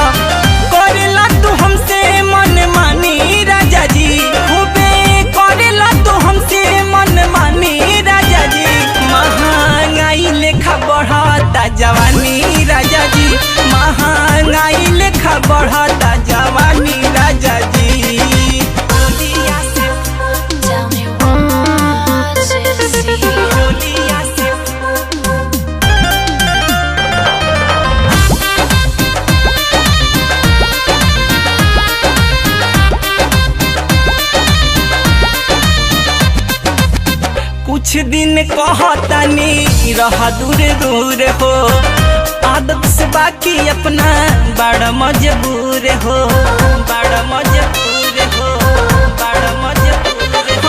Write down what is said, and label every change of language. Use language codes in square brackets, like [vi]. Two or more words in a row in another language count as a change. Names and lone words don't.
[bho] करेला तू हमसे मन मानी राजा जी, खूबे करेला तू हमसे मन मानी राजा जी। महंगाई लेखा बढ़ता जवानी राजा जी, महंगाई लेखा बढ़ता जवानी राजा जी। [en] Tell me what to see. [bho] कुछ दिन कहतानी रहा दूर दूर हो, आदत से बाकी अपना बड़ा मजबूर हो, बड़ा मजबूर हो, बड़ा मजबूर हो।